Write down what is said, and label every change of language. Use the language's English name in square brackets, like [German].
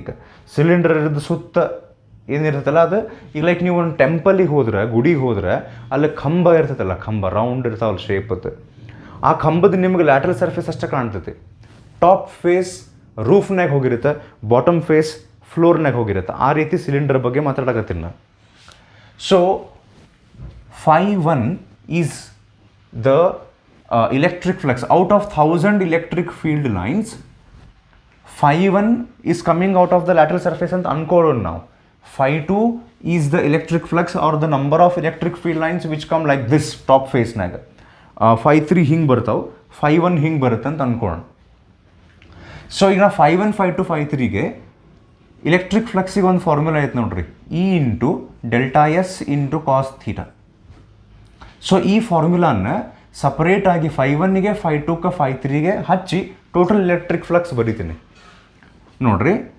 [Kannada] ಈಗ ಸಿಲಿಂಡರ್ ಇರೋದು ಸುತ್ತ ಏನಿರ್ತಲ್ಲ ಅದು, ಈಗ ಲೈಕ್ ನೀವು ಒಂದು ಟೆಂಪಲಿಗೆ ಹೋದ್ರೆ, ಗುಡಿಗೆ ಹೋದ್ರೆ ಅಲ್ಲಿ ಕಂಬ ಇರ್ತೈತಲ್ಲ, ಕಂಬ ರೌಂಡ್ ಇರ್ತಾವಲ್ಲ ಶೇಪ್ ಅದು, ಆ ಕಂಬದ ನಿಮ್ಗೆ ಲ್ಯಾಟ್ರಲ್ ಸರ್ಫೇಸ್ ಅಷ್ಟೇ ಕಾಣ್ತೈತಿ. ಟಾಪ್ ಫೇಸ್ ರೂಫ್ನಾಗ ಹೋಗಿರುತ್ತೆ, ಬಾಟಮ್ ಫೇಸ್ ಫ್ಲೋರ್ನಾಗ ಹೋಗಿರುತ್ತೆ. ಆ ರೀತಿ ಸಿಲಿಂಡರ್ ಬಗ್ಗೆ ಮಾತಾಡಕತ್ತೀನಿ ನಾನು. [English] So phi 1 is the electric flux. Out of 1000 electric field lines, phi 1 is coming out of the lateral surface and uncovered now. Phi 2 is the electric flux or the number of electric field lines which come like this top face naga. [Kannada] Phi 3 ಹಿಂಗೆ ಬರ್ತಾವೆ, phi 1 ಹಿಂಗೆ ಬರುತ್ತೆ ಅಂತ ಅನ್ಕೊಳ್ಳೋಣ. So ಈಗ ನಾವು phi 1 phi 2 phi 3ಗೆ electric ಫ್ಲಕ್ಸಿಗೆ ಒಂದು formula ಐತೆ ನೋಡ್ರಿ, E into delta S into cos theta. So ಈ ಫಾರ್ಮುಲಾನ ಸಪ್ರೇಟ್ ಆಗಿ ಫೈ 1ಗೆ ಫೈ 2ಗೆ ಫೈ 3ಗೆ ಹಚ್ಚಿ ಟೋಟಲ್ ಎಲೆಕ್ಟ್ರಿಕ್ ಫ್ಲಕ್ಸ್ ಬರೀತೀನಿ ನೋಡ್ರಿ.